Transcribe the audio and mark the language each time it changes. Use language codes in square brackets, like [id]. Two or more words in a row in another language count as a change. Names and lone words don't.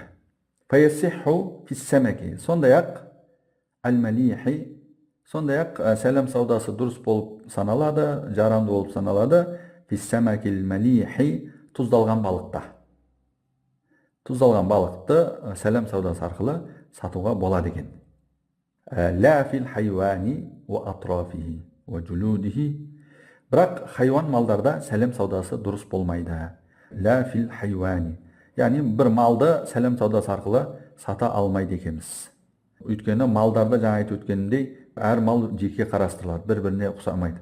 [ar] فيصح في السمك, [kk] сондай-ақ әл-малихи, сондай-ақ сәлем саудасы дұрыс болып саналады, жарамды болып саналады. [ar] في السمك المالح, [kk] тұздалған балықта. Тұздалған балықты сәлем саудасы арқылы сатуға болады екен. [ar] لا في الحيوان وأطرافه وجلوده, [kk] бірақ хайуан малдарда сәлем саудасы дұрыс болмайды. [ar] لا في الحيوان, [kk] яғни бір малды сәлем саудасы арқылы сата алмайды екенбіз. Өйткені малдарда жаңа айтып өткенімдей, әр мал жеке қарастырылады, бір-біріне ұқсамайды.